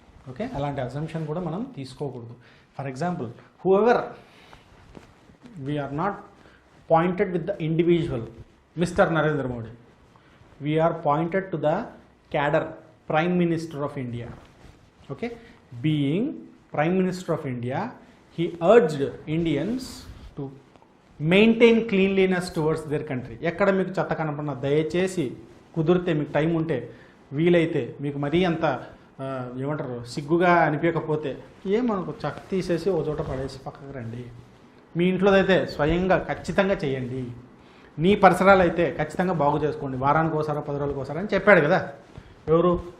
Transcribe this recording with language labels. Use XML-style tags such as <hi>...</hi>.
<en>okay,</en> <te>అలాంటి assumption కూడా మనం తీసుకోకూడదు.</te> <en>For example, whoever we are not pointed with the individual mister Narendra Modi, we are pointed to the cadre prime minister of India.</en> <te>Okay, being prime minister of India,</te> <en>he urged Indians to maintain cleanliness towards their country.</en> <te>ఎక్కడ మీకు చెత్త కనపడినా దయచేసి కుదిరితే, మీకు time ఉంటే, వీలైతే, మీకు మరీ అంత ఏమంటారు సిగ్గుగా అనిపించకపోతే ఏమనుకో, చెత్త తీసేసి ఓ చోట పడేసి పక్కకు రండి. మీ ఇంట్లోదైతే స్వయంగా ఖచ్చితంగా చేయండి. నీ పరిసరాలు అయితే ఖచ్చితంగా బాగు చేసుకోండి, వారానికి ఒకసారి 10 రోజులకు ఒకసారి అని చెప్పాడు కదా ఎవరు?</te>